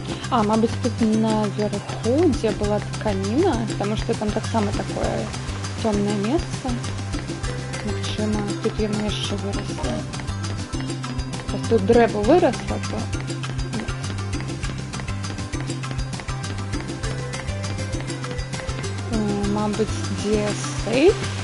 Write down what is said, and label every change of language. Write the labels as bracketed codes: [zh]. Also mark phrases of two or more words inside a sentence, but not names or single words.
[ru] А, мабуть, тут наверху, где была тканина, потому что там [uk] так само [ru] такое темное место. [be] Магчыма, тут яна яшчэ выросла. Просто тут дрэва выросла, то... Мабуть, дзе сейф?